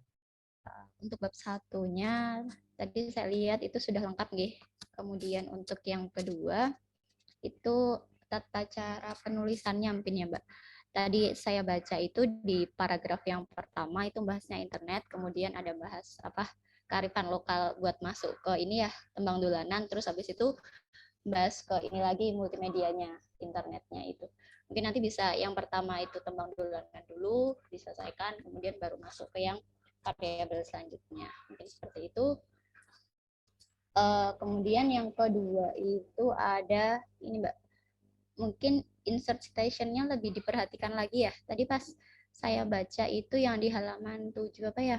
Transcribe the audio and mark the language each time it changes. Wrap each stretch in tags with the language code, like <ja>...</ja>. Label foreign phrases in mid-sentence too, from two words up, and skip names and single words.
<id>Untuk bab satunya, tadi saya lihat itu sudah lengkap, nggih. Kemudian untuk yang kedua, itu tata cara penulisannya mungkin ya, Mbak. Tadi saya baca itu di paragraf yang pertama itu bahasnya internet, kemudian ada bahas kearifan lokal buat masuk ke ini ya, tembang dolanan, terus habis itu bahas ke ini lagi multimedianya, internetnya itu. Mungkin nanti bisa yang pertama itu tembang dolanan dulu diselesaikan, kemudian baru masuk ke yang variabel selanjutnya. Mungkin seperti itu. Kemudian yang kedua itu ada ini Mbak, mungkin</id> <en>insert citation-</en> <id>nya lebih diperhatikan lagi ya. Tadi pas saya baca itu yang di halaman 7 apa ya?</id>